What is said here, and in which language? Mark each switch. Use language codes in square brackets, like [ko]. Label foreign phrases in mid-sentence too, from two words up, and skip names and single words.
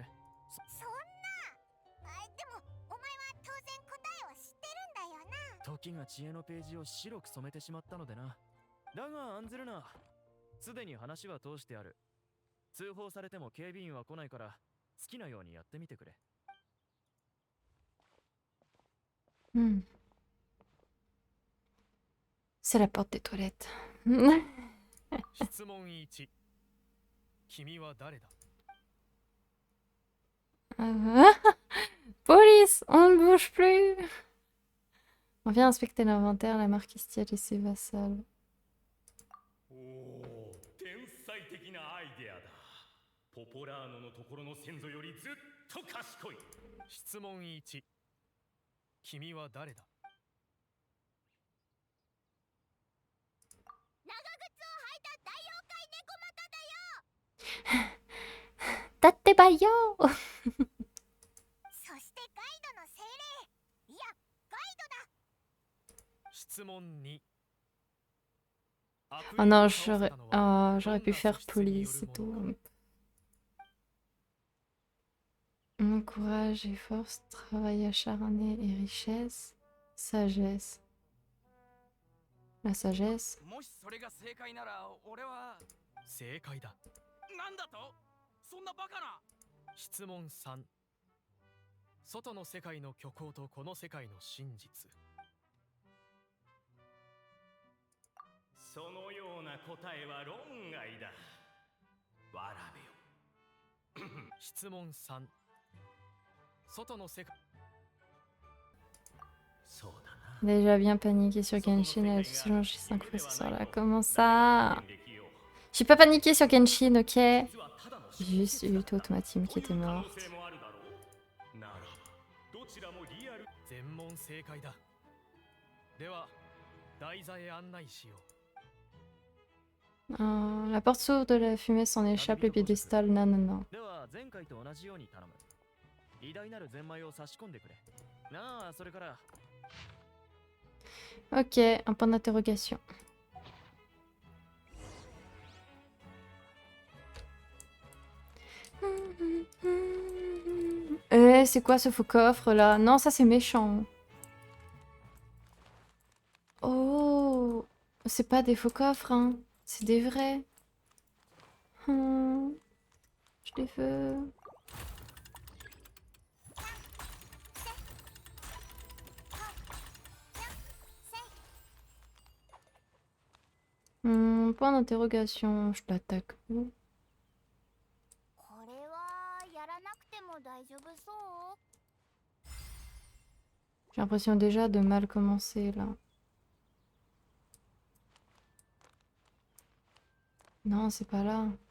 [ja] そんな。でもお前は当然答えを知ってるんだよな。時が知恵のページを白く染めてしまったのでな。だが案ずるな。すでに話は通してある。通報されても警備員は来ないから好きなようにやってみてくれ。 Hmm. [fr] C'est la porte des toilettes. [ja] 質問1。君は誰だ？ [fr] Police, on ne bouge plus. On vient inspecter l'inventaire, la marquise Tiel et ses vassals. [ja] おお、天才的なアイデアだ。ポポラーノのところの先祖よりずっと賢い。質問1。君は誰だ？長靴を履いた大妖怪猫股だよ。だってばよ。そしてガイドの精霊。いや、ガイドだ。質問2。 [fr] Oh non, j'aurais pu faire police et tout. Mon courage et force, travail acharné et richesse, sagesse. La sagesse. [ja] もしそれが正解なら俺は正解だ。なんだと？そんなバカな。質問3。外の世界の虚構とこの世界の真実。そのような答えは論外だ。わらべよ。質問3。外の世界。そうだな。 [fr] Déjà bien paniqué sur Genshin, elle a tout changé 5 fois ce soir-là. Comment ça? J'ai pas paniqué sur Genshin, ok? J'ai juste eu toute ma team qui était morte. [ja] 全問正解だ。では、台座へ案内しよう。 [fr] La porte s'ouvre, de la fumée s'en échappe, le piédestal, non, non, non. [ja] では前回と同じように頼む。偉大なるゼンマイを差し込んでくれ。なあ、それから。 [fr] Ok, un point d'interrogation. C'est quoi ce faux coffre là? Non, ça c'est méchant. Oh, c'est pas des faux coffres, hein. C'est des vrais. Je les veux. Point d'interrogation, je l'attaque où? [ja] これはやらなくても大丈夫そう？ [fr] J'ai l'impression déjà de mal commencer là. Non, c'est pas là.